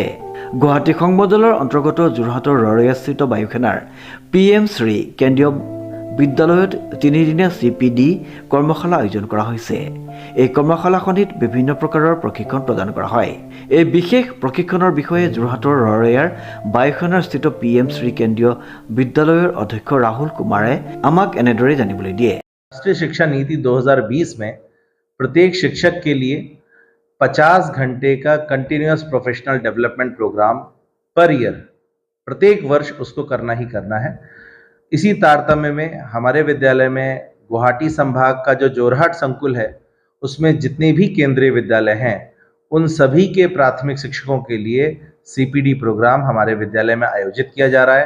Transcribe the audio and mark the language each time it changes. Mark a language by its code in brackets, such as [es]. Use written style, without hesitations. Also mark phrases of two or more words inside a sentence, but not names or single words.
[as] গুৱাহাটী সংমণ্ডলৰ অন্তৰ্গত যোৰহাটৰ ৰৰৈয়াস্থিত বায়ুসেনাৰ PM শ্ৰী কেন্দ্ৰীয় বিদ্যালয়ত তিনিদিনীয়া CPD কৰ্মশালা আয়োজন কৰা হৈছে। এই কৰ্মশালাখনিত বিভিন্ন প্ৰকাৰৰ প্ৰশিক্ষণ প্ৰদান কৰা হয়। এই বিশেষ প্ৰশিক্ষণৰ বিষয়ে যোৰহাটৰ ৰৰৈয়াৰ বায়ুসেনাৰ স্থিত PM শ্ৰী কেন্দ্ৰীয় বিদ্যালয়ৰ অধ্যক্ষ ৰাহুল কুমাৰে আমাক এনেদৰে জানিবলৈ দিয়ে। [hi] राष्ट्रीय शिक्षा नीति 2020 में प्रत्येक शिक्षक के लिए 50 घंटे का [en] continuous professional development program per year [hi] प्रत्येक वर्ष उसको करना ही करना है। इसी तारतम्य में हमारे विद्यालय में गुवाहाटी संभाग का जो जोरहाट संकुल है उसमें जितने भी केंद्रीय विद्यालय हैं उन सभी के प्राथमिक शिक्षकों के लिए CPD प्रोग्राम हमारे विद्यालय में आयोजित किया जा रहा है।